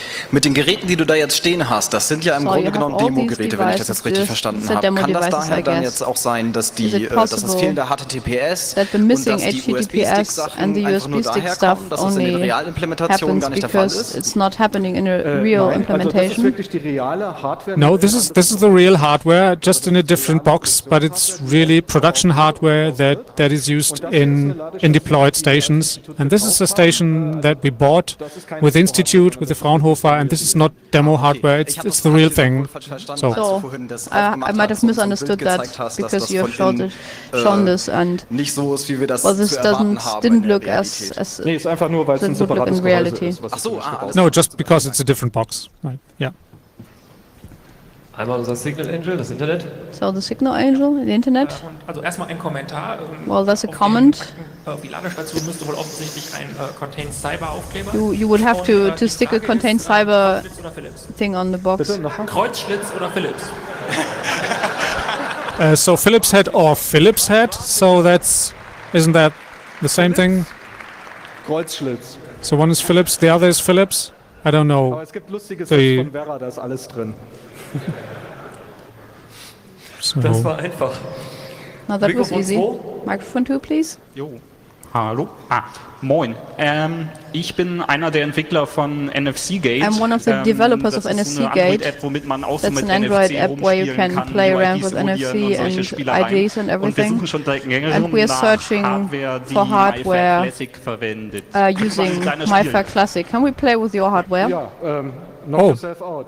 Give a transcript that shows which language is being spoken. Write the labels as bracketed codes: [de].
[de] Mit den Geräten, die du da jetzt stehen hast, das sind ja im Grunde genommen Demo-Geräte, wenn ich das jetzt richtig verstanden habe. Kann das daher dann jetzt auch sein, dass das fehlende HTTPS und dass die USB-Sticks Sachen einfach nur daher kommen, dass es in den Realimplementationen gar nicht der Fall ist? [en] It's not happening in a real implementation. No, this is the real hardware, just in a different box, but it's really production hardware that is used in deployed stations. And this is a station that we bought with Institute, with the Fraunhofer, and this is not demo hardware, it's the real thing. So I might have misunderstood that because you have shown this, and well, this didn't look as [de] it's einfach nur, weil es ein separates [en] reality. [de] Ist, was [en] no, just because it's a different box, right? Yeah. [de] Einmal unser Signal Angel, das Internet. [en] So the Signal Angel, the Internet. [de] Also erstmal ein Kommentar. [en] Well, there's a comment. [de] Die Ladestation müsste wohl offensichtlich ein Contain Cyber Aufkleber. [en] You would have to stick a Contain Cyber thing on the box. [de] Kreuzschlitz oder Philips? [en] So Philips head or Philips head. So isn't that the same thing? [de] Kreuzschlitz. [en] So one is Philips, the other is Philips. I don't know. [de] Aber es gibt lustige Sets von Vera, da ist alles drin. So. Das war einfach. [en] No, that was easy. Microphone 2, please. [de] Jo. Hallo. Moin. Ich bin einer der Entwickler von NFC Gate. [en] I'm one of the developers of NFC Gate. [de] App, womit man auch [en] That's [de] so mit [en] an Android NFC app where you can play around with NFC and IDs and everything. And we are searching for hardware using MyFair Classic. Can we play with your hardware? [de] Ja, [en] knock yourself out.